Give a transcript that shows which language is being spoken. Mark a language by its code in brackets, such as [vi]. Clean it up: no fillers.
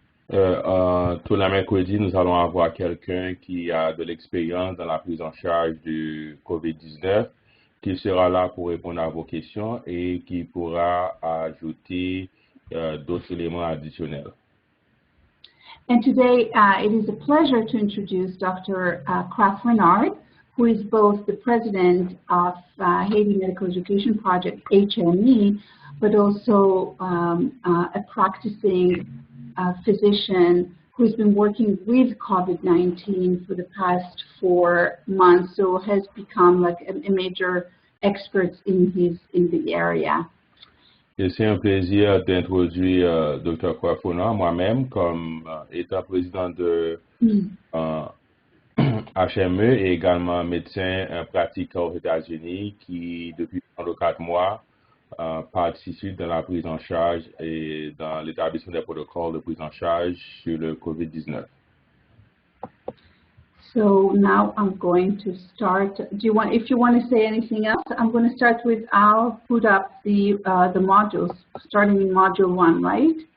[fr] Tous les mercredis, nous allons avoir quelqu'un qui a de l'expérience dans la prise en charge du COVID-19, qui sera là pour répondre à vos questions et qui pourra ajouter d'autres éléments additionnels. [en] And today, it is a pleasure to introduce Dr. Kraf Renard, who is both the president of Haiti Medical Education Project, HME, but also a practicing physician who's been working with COVID-19 for the past 4 months, so has become like a major experts in the area. [fr] Et c'est un plaisir d'introduire Dr. Kwafona, moi-même, comme étant président de HME et également médecin pratiquant aux États-Unis qui, depuis 4 mois, participe dans la prise en charge et dans l'établissement des protocoles de prise en charge sur le COVID-19. [en] So now I'm going to start. If you want to say anything else, I'm going to start with, I'll put up the modules, starting in module 1, right?